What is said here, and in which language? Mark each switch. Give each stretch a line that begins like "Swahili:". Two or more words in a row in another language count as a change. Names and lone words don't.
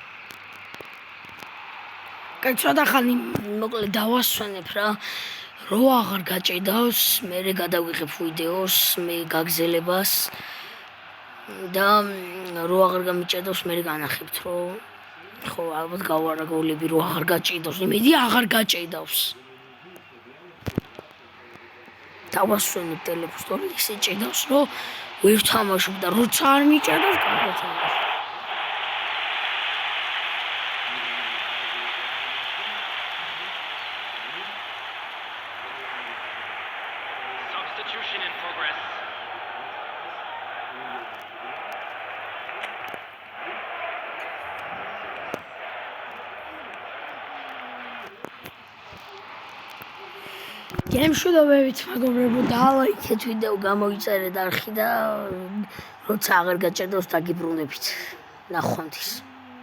Georgian: კაი ცოტა ხანი მოკლედ დავასვენებ რა რო აღარ გაჭედავს მე გადავიღებ ვიდეოს მე გაგზელებას და რო აღარ გამიჭედავს მე განახებთ რომ ხო ალბათ გავარა გოლები რო აღარ გაჭედავს იმედი აღარ გაჭედავს დავასვენებ ტელეფონს რომ ისე ჭედავს რომ ვერ თამაშობ და როცა არ მიჭედავს კარგად თამაშობ
English: Substitution in progress.
Georgian: გემშვიდობებით მეგობრებო დალაიქეთ ვიდეო გამოიწერეთ არხი და როცა აღარ გაჭედავს დაგიბრუნებით ნახვამდის